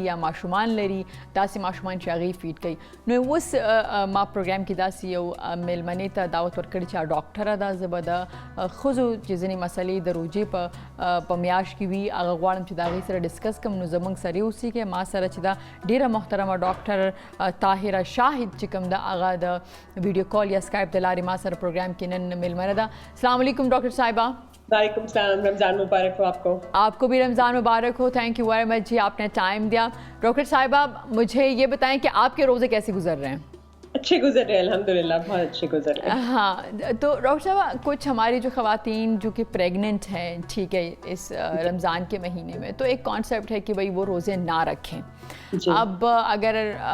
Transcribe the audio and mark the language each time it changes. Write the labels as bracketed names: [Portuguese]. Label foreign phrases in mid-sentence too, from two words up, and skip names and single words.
[Pashto] یا ماشومان لري داسې ماشومان چې هغې فیډ کوي نو اوس ما پروګرام کې داسې یو میلمنې ته دعوت ورکړی چې ډاکټره ده زه به د ښځو چې ځینې مسلې د روژې په میاشت کې وي هغه غواړم چې د هغې سره ډسکس کړم نو زموږ سره یې اوسېږي ما سره چې دا ډېره محترمه ډاکټر طاهره شاهد چې کوم ده هغه د [English] video call [Pashto] یا سکایپ د لارې ما سره پروګرام کې نن میلمنه ده [Arabic] السلام علیکم [Pashto] ډاکټر صاحبہ [Arabic] وعلیکم السلام [Urdu] رمضان مبارک ہو آپ کو بھی رمضان مبارک ہو [English] thank you very much [Urdu] جی آپ نے ٹائم دیا ڈاکٹر صاحبہ مجھے یہ بتائیں کہ آپ کے روزے کیسے گزر رہے ہیں اچھے گزر رہے ہیں الحمدللہ بہت اچھے گزر رہے ہیں ہاں تو ڈاکٹر صاحبہ کچھ ہماری جو خواتین جو کہ پریگننٹ ہیں ٹھیک ہے اس رمضان کے مہینے میں تو ایک کانسیپٹ ہے کہ بھائی وہ روزے نہ رکھیں اب اگر ہم